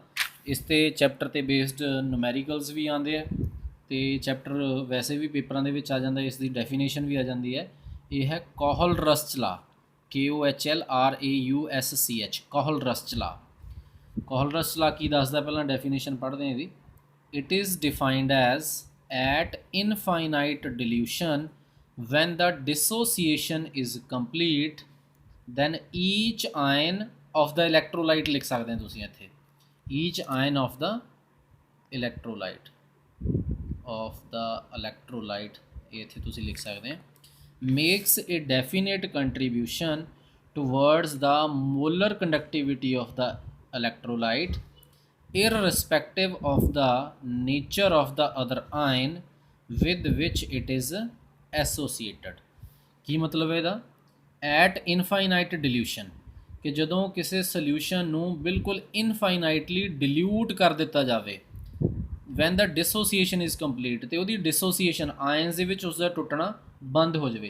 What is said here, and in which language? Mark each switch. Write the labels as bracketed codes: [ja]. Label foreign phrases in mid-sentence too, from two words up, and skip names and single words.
[pa] ਇਸ 'ਤੇ ਚੈਪਟਰ 'ਤੇ [en] based numericals [pa] ਵੀ ਆਉਂਦੇ ਆ, ਅਤੇ ਚੈਪਟਰ ਵੈਸੇ ਵੀ ਪੇਪਰਾਂ ਦੇ ਵਿੱਚ ਆ ਜਾਂਦਾ, ਇਸ ਦੀ ਡੈਫੀਨੇਸ਼ਨ ਵੀ ਆ ਜਾਂਦੀ ਹੈ। ਇਹ ਹੈ ਕੋਹਲ-ਰਸਚ ਲਾ, KOHLRAUSCH, ਕੋਹਲ-ਰਸਚ ਲਾ। ਕੋਹਲ-ਰਸਚ ਲਾ ਕੀ ਦੱਸਦਾ, ਪਹਿਲਾਂ ਡੈਫੀਨੇਸ਼ਨ ਪੜ੍ਹਦੇ ਹਾਂ ਇਹਦੀ। [en] it is defined as at infinite dilution when the dissociation is complete then each ion of the electrolyte [pa] ਲਿਖ ਸਕਦੇ ਹੋ ਤੁਸੀਂ ਇੱਥੇ, [en] each ion of the electrolyte [pa] ਇਹ ਇੱਥੇ ਤੁਸੀਂ ਲਿਖ ਸਕਦੇ ਹੋ, [en] makes a definite contribution towards the molar conductivity of the electrolyte irrespective of the nature of the other ion with which it is ਐਸੋਸੀਏਟਡ। [pa] ਕੀ ਮਤਲਬ ਇਹਦਾ, [en] at infinite dilution, [pa] ਕਿ ਜਦੋਂ ਕਿਸੇ ਸੋਲਿਊਸ਼ਨ ਨੂੰ ਬਿਲਕੁਲ [en] infinitely dilute [pa] ਕਰ ਦਿੱਤਾ ਜਾਵੇ, [en] when the dissociation is complete, [pa] ਅਤੇ ਉਹਦੀ [en] dissociation ions [pa] ਦੇ ਵਿੱਚ ਉਸਦਾ ਟੁੱਟਣਾ ਬੰਦ ਹੋ ਜਾਵੇ।